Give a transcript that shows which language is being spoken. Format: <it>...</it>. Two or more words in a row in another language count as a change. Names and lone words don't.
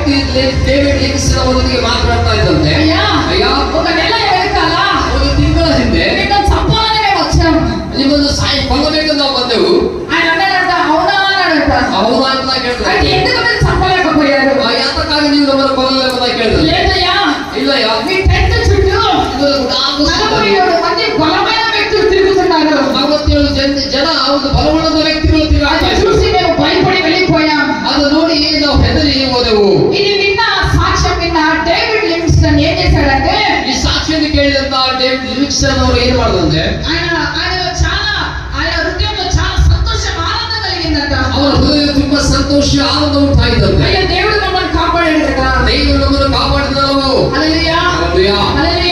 <kn>ಡೇವಿಡ್ ಲಿಂಗ್ಸ್ಟನ್ ಅವರೊಂದಿಗೆ ಮಾತನಾಡ್ತಾ ಇದ್ದಂತೆ,</kn> <te>అయ్యా అయ్యా ఒక నెల వెనకాల</te> <kn>ಒಂದು ತಿಂಗಳ ಹಿಂದೆ</kn> <te>నిన్ను చంపాలని మేము వచ్చాము.</te> <kn>ನಿಮ್ಮನ್ನು ಕೊಲ್ಲಬೇಕು ನಾವು ಬಂದೆವು.</kn> <te>ఆయన అన్నాడంట, అవునా అన్నాడంట.</te> <kn>ಹೌದಾ ಅಂತ ಕೇಳಿದ್ರೆ,</kn> <te>అయితే ఎందుకు మీరు చంపలేకపోయారు?</te> <kn>ಯಾತಕ್ಕಾಗಿ ನೀವು ನಮ್ಮನ್ನು ಕೊಲ್ಲಲೇಬೇಕು ಅಂತ ಕೇಳಿದ್ರೆ,</kn> <te>లేదయ్యా</te> <kn>ಇಲ್ಲಯ್ಯ</kn> <te>మీ టెంట్ చుట్టూ 47 మంది బలమైన వ్యక్తులు తిరుగుతున్నారు.</te> <kn>47 ಜನ ಒಂದು ಬಲವುಳ್ಳದ ವ್ಯಕ್ತಿಗಳು ತಿರುಗಾಡ್ತಾ</kn> <te>అది</te> <kn>ಇದ್ರು.</kn> <te>చూసి మేము భయపడి వెళ్ళిపోయాం.</te> <kn>ಅದು ನೋಡಿ ನಾವು ಹೆದರಿ ಹೋದೆವು.</kn> <te>ఇది విన్న సాక్ష్యం విన్న డేవిడ్ లివింగ్స్టన్ ఏం చేశాడంటే,</te> <kn>ಈ ಸಾಕ್ಷಿಯನ್ನು ಕೇಳಿದಂತ ಡೇವಿಡ್ ಲಿವಿಂಗ್ಸ್ಟನ್ ಅವರು ಏನ್ ಮಾಡಿದಂತೆ,</kn> <te>ఆయన హృదయంలో చాలా సంతోషం ఆనందం కలిగిందంట.</te> <kn>ಅವರ ಹೃದಯ ತುಂಬಾ ಸಂತೋಷ ಆನಂದ ಉಂಟಾಯಿತಂತೆ.</kn> <te>అయ్యా దేవుడు మమ్మల్ని కాపాడాడు కదా.</te> <kn>ದೇವರು ನಮ್ಮನ್ನು ಕಾಪಾಡಿದನು.</kn> <te>హల్లెలూయా</te> <kn>ಹಲ್ಲೆಲೂಯಾ.</kn>